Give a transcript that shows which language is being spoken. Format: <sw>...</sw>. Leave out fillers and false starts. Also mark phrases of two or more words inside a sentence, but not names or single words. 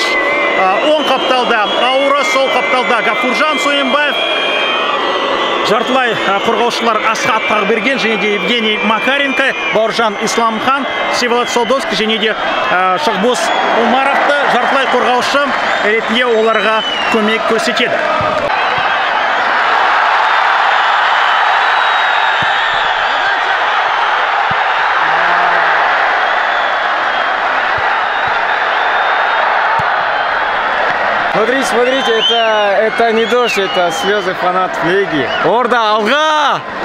<kk>Оң қапталда Ауыры, сол қапталда Гафуржан Сойынбаев. Жартылай қорғаушылар Асхат Тағберген және де Евгений Макаренко, Бауыржан Исламхан, Всеволод Солдовский және де Шахбос Умаровты жартылай қорғаушы ретінде оларға көмек көрсетеді.</kk> <ru>Смотрите, это не дождь, это слезы фанатов Легии.</ru> <kk>Орда, алға!</kk>